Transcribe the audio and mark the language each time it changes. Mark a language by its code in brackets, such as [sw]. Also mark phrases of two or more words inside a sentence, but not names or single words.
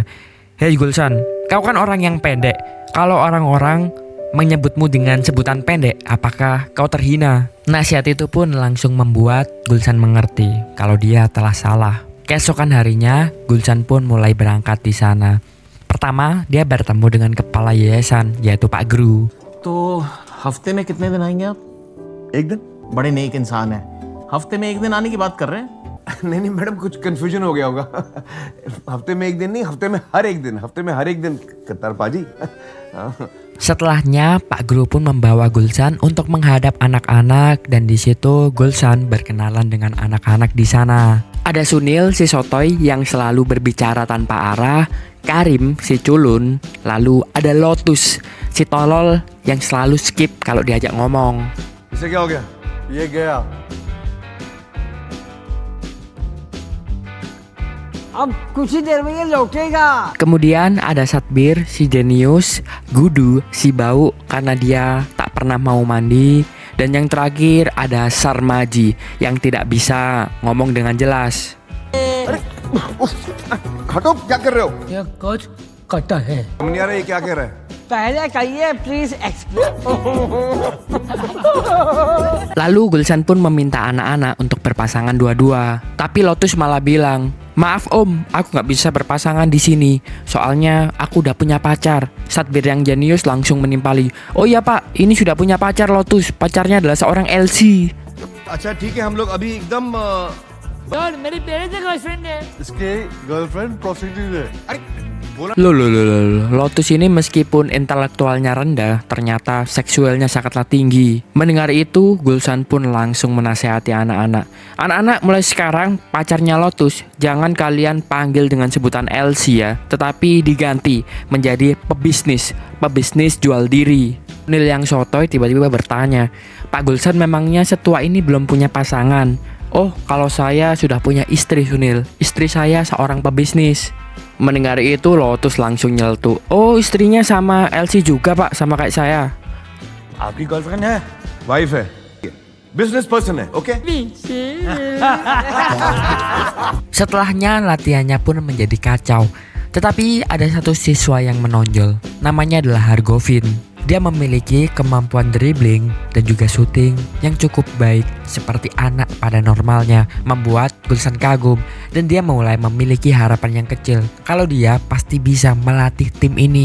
[id] Hei Gulsan, kau kan orang yang pendek. Kalau orang-orang menyebutmu dengan sebutan pendek, apakah kau terhina? Nasihat itu pun langsung membuat Gulsan mengerti kalau dia telah salah. Keesokan harinya, Gulsan pun mulai berangkat di sana. Pertama, dia bertemu dengan kepala yayasan, yaitu Pak Guru. [hi] तो हफ्ते में कितने दिन आएंगे आप? एक दिन बड़े नेक इंसान हैं। हफ्ते में एक दिन आने की बात कर रहे हैं? नहीं नहीं मैडम कुछ कंफ्यूजन हो गया होगा हफ्ते में एक दिन नहीं हफ्ते में हर एक दिन कतार पाजी [id] Setelahnya, Pak Guru pun membawa Gulsan untuk menghadap anak-anak dan di situ Gulsan berkenalan dengan anak-anak di sana. Ada Sunil si sotoy yang selalu berbicara tanpa arah, Karim si culun, lalu ada Lotus si tolol yang selalu skip kalau diajak ngomong. [hi] इसे क्या हो गया ये गया अब कुछ ही देर में ये लौटेगा। Kemudian ada Satbir si jenius, Gudu si bau karena dia tak pernah mau mandi, dan yang terakhir ada Sarmaji yang tidak bisa ngomong dengan jelas. हटो क्या कर रहे हो ये कुछ कटा है। समझ नहीं आ रहा ये क्या कह रहा है पहले कहिए [en] please explain. [id] Lalu Gulsan pun meminta anak-anak untuk berpasangan dua-dua, tapi Lotus malah bilang, "Maaf om, aku nggak bisa berpasangan di sini. Soalnya aku udah punya pacar." Satbir yang jenius langsung menimpali, "Oh iya pak, ini sudah punya pacar Lotus. Pacarnya adalah seorang LC." [hi] अच्छा ठीक है हम लोग अभी एकदम यार मेरी पहले से गर्लफ्रेंड है। इसके गर्लफ्रेंड प्रोस्टिट्यूट है अरे [id] Loh, Lotus ini meskipun intelektualnya rendah, ternyata seksualnya sangatlah tinggi. Mendengar itu, Gulsan pun langsung menasehati anak-anak. Anak-anak, mulai sekarang pacarnya Lotus jangan kalian panggil dengan sebutan LC ya, tetapi diganti menjadi pebisnis jual diri. Nil yang sotoy tiba-tiba bertanya, "Pak Gulsan memangnya setua ini belum punya pasangan?" "Oh, kalau saya sudah punya istri Sunil. Istri saya seorang pebisnis." Mendengar itu Lotus langsung nyeletuk, "Oh istrinya sama LC juga pak, sama kayak saya." [hi] आपकी गर्लफ्रेंड है वाइफ है [en] business person [hi] है ओके [id] Setelahnya latihannya pun menjadi kacau. Tetapi ada satu siswa yang menonjol. Namanya adalah Hargovin. Dia memiliki kemampuan dribbling dan juga shooting yang cukup baik seperti anak pada normalnya, membuat Gulsan kagum dan dia mulai memiliki harapan yang kecil kalau dia pasti bisa melatih tim ini.